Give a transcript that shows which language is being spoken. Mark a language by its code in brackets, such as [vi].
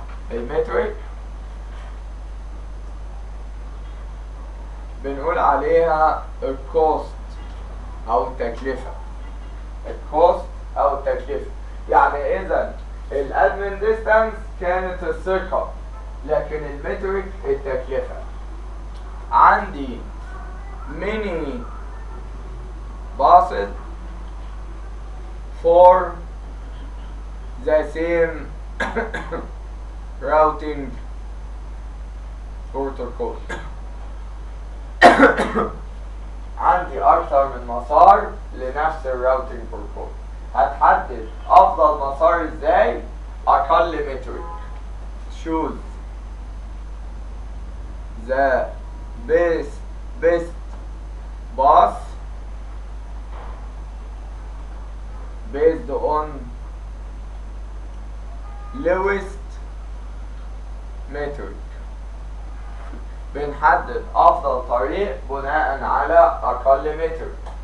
[ar] المترك بنقول عليها الكوست او التكلفة. الكوست او التكلفة يعني اذا الادمن ديستانس كانت الثقة، لكن المترك التكلفة. [en] عندي many buses for the same routing protocol. [ar] عندي أكثر من مسار لنفس الراوتنج بروتوكول. هتحدد أفضل مسار إزاي؟ أقل مترك. [en] Choose the best bus based on lowest metric. [ar] بنحدد افضل طريق بناء على اقل مترك.